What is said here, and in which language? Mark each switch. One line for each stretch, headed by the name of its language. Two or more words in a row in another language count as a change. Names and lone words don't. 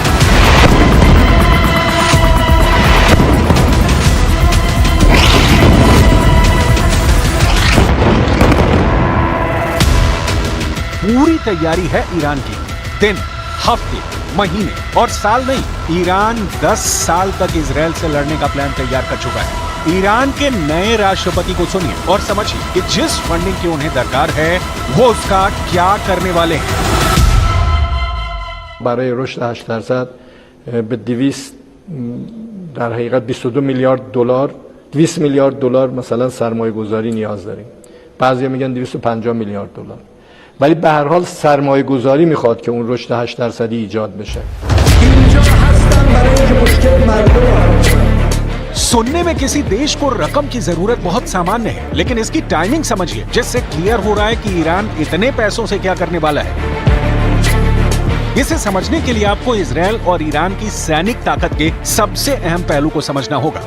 Hindi: पूरी तैयारी है ईरान की। दिन, हफ्ते, महीने और साल नहीं, ईरान 10 साल तक इजराइल से लड़ने का प्लान तैयार कर चुका है। ईरान के नए राष्ट्रपति को सुनिए और समझिए कि जिस फंडिंग की उन्हें दरकार है वो उसका क्या करने वाले हैं।
Persian: برای رشد 8% به 200 در حقیقت 22 میلیارد دلار 200 میلیارد دلار مثلا سرمایه گذاری نیاز داریم. بعضیا میگن 250 میلیارد دلار. ولی به هر حال سرمایه گذاری میخواد که اون رشد 8% ایجاد بشه.
Hindi: सुनने में किसी देश को रकम की जरूरत बहुत सामान्य है, लेकिन इसकी टाइमिंग समझिए, जिससे क्लियर हो रहा है कि ईरान इतने पैसों से क्या करने वाला है। इसे समझने के लिए आपको इजराइल और ईरान की सैनिक ताकत के सबसे अहम पहलू को समझना होगा।